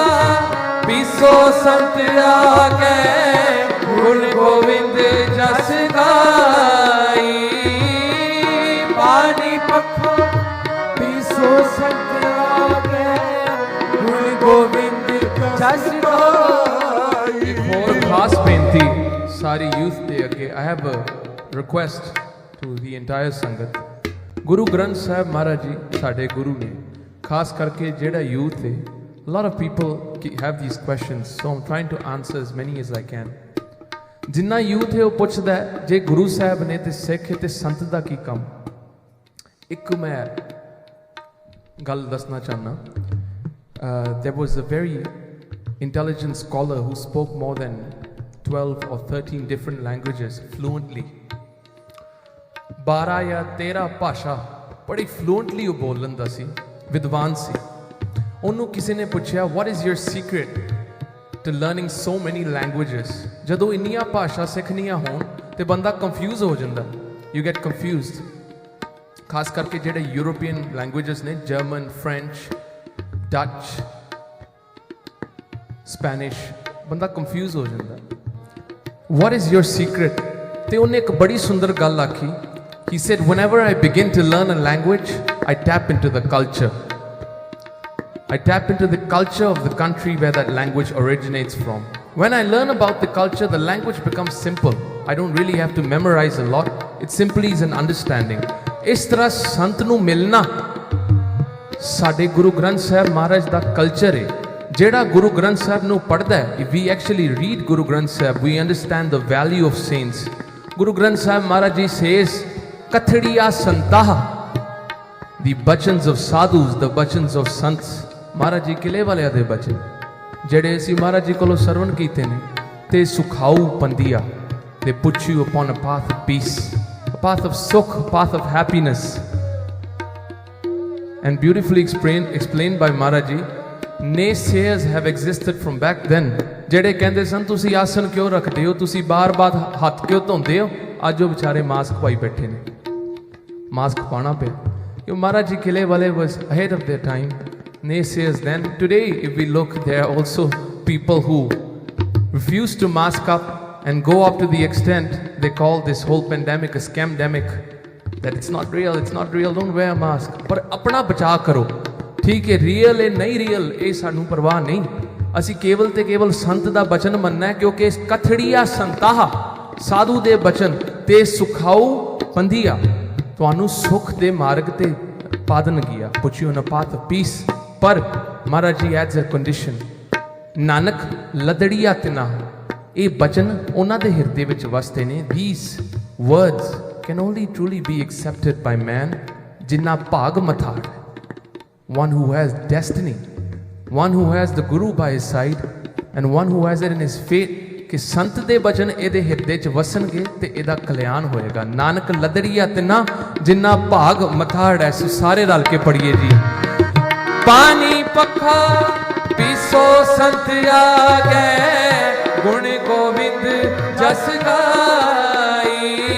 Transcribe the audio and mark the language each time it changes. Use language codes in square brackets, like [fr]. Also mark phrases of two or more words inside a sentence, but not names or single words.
[pa] ਪੀਸੋ ਸੰਤ ਆਗੇ ਗੁਣ ਗੋਵਿੰਦ ਜਸ ਗਾਈ. ਪਾਣੀ ਪੱਖਾ ਪੀਸੋ ਸੰਤ ਆਗੇ ਗੁਣ ਗੋਵਿੰਦ ਜਸ ਗਾਈ. ਇੱਕ ਹੋਰ ਖਾਸ ਬੇਨਤੀ ਸਾਰੀ ਯੂਥ ਦੇ ਅੱਗੇ. [en] I have a request to the entire sangat. [pa] ਗੁਰੂ ਗ੍ਰੰਥ ਸਾਹਿਬ ਮਹਾਰਾਜ ਜੀ ਸਾਡੇ ਗੁਰੂ ਨੇ ਖਾਸ ਕਰਕੇ ਜਿਹੜਾ ਯੂਥ ਹੈ. [en] A lot of people have these questions, so I'm trying to answer as many as I can. [pa] ਜਿੰਨਾ ਯੂਥ ਹੈ ਉਹ ਪੁੱਛਦਾ ਹੈ ਜੇ ਗੁਰੂ ਸਾਹਿਬ ਨੇ ਤੇ ਸਿੱਖ ਹੈ ਤੇ ਸੰਤ ਦਾ ਕੀ ਕੰਮ. ਇੱਕ ਮੈਂ ਗੱਲ ਦੱਸਣਾ ਚਾਹਨਾ. [en] There was a very intelligent scholar who spoke more than 12 or 13 different languages fluently. [pa] 12 या 13 ਭਾਸ਼ਾ ਬੜੀ ਫਲੂਐਂਟਲੀ ਉਹ ਬੋਲ ਲੈਂਦਾ ਸੀ, ਵਿਦਵਾਨ ਸੀ. ਉਹਨੂੰ ਕਿਸੇ ਨੇ ਪੁੱਛਿਆ [en] what is your secret to learning so many languages? [pa] ਜਦੋਂ ਇੰਨੀਆਂ ਭਾਸ਼ਾ ਸਿੱਖਣੀਆਂ ਹੋਣ ਤੇ ਬੰਦਾ ਕੰਫਿਊਜ਼ ਹੋ ਜਾਂਦਾ. [en] you get confused. [pa] ਖਾਸ ਕਰਕੇ ਜਿਹੜੇ [en] European languages [pa] ਨੇ, ਜਰਮਨ, ਫ੍ਰੈਂਚ, ਡੱਚ, ਸਪੈਨਿਸ਼, ਬੰਦਾ ਕੰਫਿਊਜ਼ ਹੋ ਜਾਂਦਾ. [en] what is your secret? [pa] ਤੇ ਉਹਨੇ ਇੱਕ ਬੜੀ ਸੁੰਦਰ ਗੱਲ ਆਖੀ. [en] he said whenever I begin to learn a language, I tap into the culture. I tap into the culture of the country where that language originates from. When I learn about the culture, the language becomes simple. I don't really have to memorize a lot. It simply is an understanding. [pa] ਇਸ ਤਰ੍ਹਾਂ ਸੰਤ ਨੂੰ ਮਿਲਣਾ ਸਾਡੇ ਗੁਰੂ ਗ੍ਰੰਥ ਸਾਹਿਬ ਮਹਾਰਾਜ ਦਾ ਕਲਚਰ ਹੈ। ਜਿਹੜਾ ਗੁਰੂ ਗ੍ਰੰਥ ਸਾਹਿਬ ਨੂੰ ਪੜ੍ਹਦਾ ਹੈ, [en] if we actually read Guru Granth Sahib, we understand the value of saints. Guru Granth Sahib Maharaj Ji says, [pa] ਕਥੜੀਆ ਸੰਤਾਹ, [en] the bachans of sadhus, the bachans of sants. [pa] Maharaj Ji ਕਿਲੇ ਵਾਲਿਆਂ ਦੇ ਬਚਨ ਜਿਹੜੇ ਅਸੀਂ ਮਹਾਰਾਜ ਜੀ ਕੋਲੋਂ ਸਰਵਣ ਕੀਤੇ ਨੇ, ਤੇ ਸੁਖਾਊ ਪੰਦੀਆ, [en] they put you upon a path of peace, a path of sukh, a path of happiness. And beautifully explained by Maharaj Ji, naysayers have existed from back then. [pa] ਜਿਹੜੇ ਕਹਿੰਦੇ ਸਨ ਤੁਸੀਂ ਆਸਨ ਕਿਉਂ ਰੱਖਦੇ ਹੋ, ਤੁਸੀਂ ਬਾਰ-ਬਾਰ ਹੱਥ ਕਿਉਂ ਧੋਂਦੇ ਹੋ, ਅੱਜ ਉਹ ਵਿਚਾਰੇ ਮਾਸਕ ਪਾਈ ਬੈਠੇ ਨੇ। ਮਾਸਕ ਪਾਣਾ ਪਿਆ ਕਿਉਂ ਮਹਾਰਾਜ ਜੀ ਕਿਲੇ ਵਾਲੇ [en] was ahead of their time. Naysayers then. Today if we look, there are also people who refuse to mask up and go up to the extent they call this whole pandemic a scamdemic, that it's not real, don't wear a mask. [pa] ਪਰ ਆਪਣਾ ਬਚਾ ਕਰੋ, ਠੀਕ ਹੈ, ਰੀਅਲ ਹੈ ਨਹੀਂ ਰੀਅਲ ਇਹ ਸਾਨੂੰ ਪਰਵਾਹ ਨਹੀਂ। ਅਸੀਂ ਕੇਵਲ ਤੇ ਕੇਵਲ ਸੰਤ ਦਾ ਬਚਨ ਮੰਨਣਾ ਹੈ, ਕਿਉਂਕਿ ਕਥੜੀਆ ਸੰਤਾਹ, ਸਾਧੂ ਦੇ ਬਚਨ ਤੇ ਸੁਖਾਊ ਪੰਧੀਆ ਤੁਹਾਨੂੰ ਸੁਖ ਦੇ ਮਾਰਗ ਤੇ ਪਾ ਦੇਣਗੀਆਂ, [en] put you on a path of peace. ਪਰ ਮਹਾਰਾਜ ਜੀ adds a condition, [pa] ਨਾਨਕ ਲਦੜੀਆ ਤਿਨਾ, ਇਹ ਬਚਨ ਉਹਨਾਂ ਦੇ ਹਿਰਦੇ ਵਿੱਚ ਵਸਦੇ ਨੇ। [en] These words can only truly be accepted by man [pa] ਜਿਨ੍ਹਾਂ ਭਾਗ ਮਥਾੜ, [en] one who has destiny, one who has the Guru by his side, and one who has it in his fate [pa] ਕਿ ਸੰਤ ਦੇ ਬਚਨ ਇਹਦੇ ਹਿਰਦੇ 'ਚ ਵਸਣਗੇ ਤੇ ਇਹਦਾ ਕਲਿਆਣ ਹੋਏਗਾ। ਨਾਨਕ ਲਦੜੀਆ ਤਿਨਾ ਜਿਨ੍ਹਾਂ ਭਾਗ ਮਥਾੜ ਹੈ। ਸੋ ਸਾਰੇ ਰਲ ਕੇ ਪੜੀਏ ਜੀ। ਪਾਣੀ ਪੱਖਾ ਪੀਸੋ ਸੰਤ ਆ ਗਏ, ਗੁਣ ਗੋਬਿੰਦ ਜਸ ਗਾਈ।